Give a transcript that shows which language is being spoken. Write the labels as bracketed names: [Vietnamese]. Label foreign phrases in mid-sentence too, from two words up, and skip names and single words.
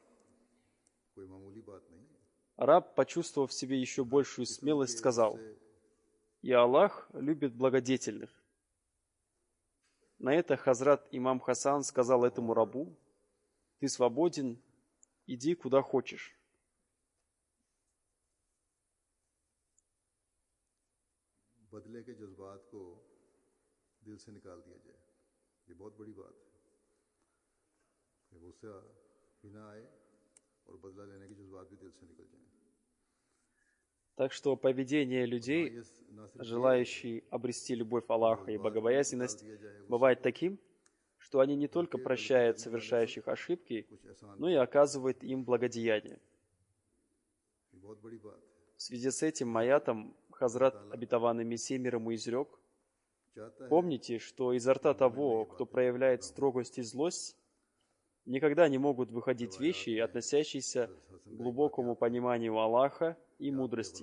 [Russian] Раб, почувствовав в себе еще большую смелость, сказал: «И Аллах любит благодетельных». На это Хазрат имам Хасан сказал этому рабу: «Ты свободен, иди куда хочешь». [Urdu] بدلے کے جذبات کو دل سے نکال دیا جائے، یہ بہت بڑی بات ہے کہ غصہ بھی نہ آئے اور بدلہ لینے کے جذبات بھی دل سے نکل جائیں. [Russian] Так что поведение людей, желающие обрести любовь Аллаха и богобоязненность, бывает таким, что они не только прощают совершающих ошибки, но и оказывают им благодеяние. В связи с этим аятом Хазрат обетованный Мессия мир ему изрек: «Помните, что изо рта того, кто проявляет строгость и злость, никогда не могут выходить вещи, относящиеся к глубокому пониманию Аллаха и мудрости.